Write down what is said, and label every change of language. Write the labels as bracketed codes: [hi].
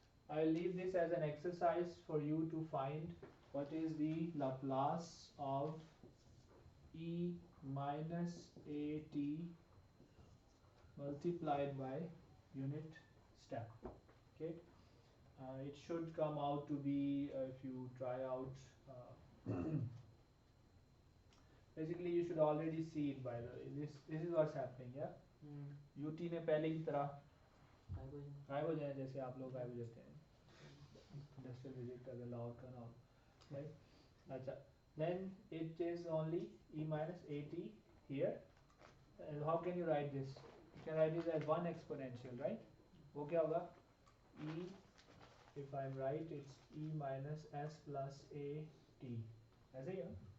[en] I'll leave this as an exercise for you to find what is the Laplace of e minus at multiplied by unit step. Okay, it should come out to be if you try out. Basically, you should already see it by the way. This is what's happening. [hi] Yeah, UT ने पहले की तरह गायब हो जाए जैसे आप लोग गायब हो जाते हैं. Industrial visit अगर लाहौर का ना हो, right? [en] अच्छा, then it is only e minus at here. And how can you write this? You can write this as one exponential, right? [hi] वो क्या होगा? [en] E, if I'm right, it's e minus s plus a t. [hi] ऐसे ही है ना?